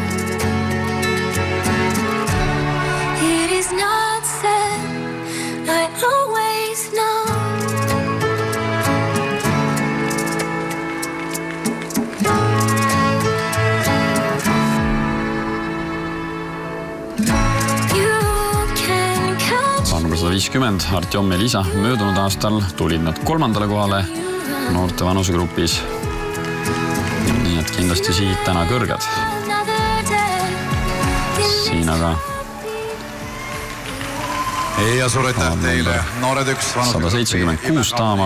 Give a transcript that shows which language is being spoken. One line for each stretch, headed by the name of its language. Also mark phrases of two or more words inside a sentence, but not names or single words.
English: It is not said, I always know. You can catch.
Estonian: Paar number 150, Artjom ja Elisa. Möödunud aastal tulid nad 3. kohale noorte vanusegrupis. Nii et kindlasti siit täna kõrged. Siin aga ja suur aitäh teile Noored 1